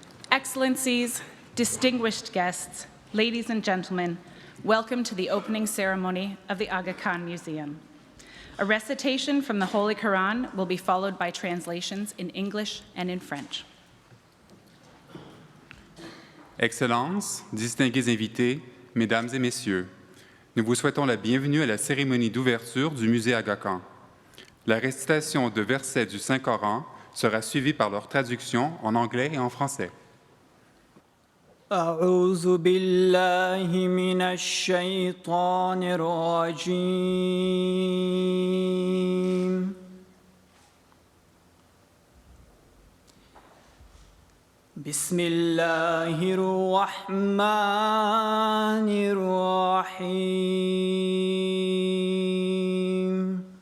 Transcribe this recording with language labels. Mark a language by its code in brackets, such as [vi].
[en] Excellencies, distinguished guests, ladies and gentlemen, welcome to the opening ceremony of the Aga Khan Museum. A recitation from the Holy Quran will be followed by translations in English and in French. [fr] Excellences, distingués invités, Mesdames et Messieurs, nous vous souhaitons la bienvenue à la cérémonie d'ouverture du musée Aga Khan. La récitation de versets du Saint-Coran sera suivie par leur traduction en anglais et en français. [ar] أعوذ بالله من الشيطان الرجيم بسم الله الرحمن الرحيم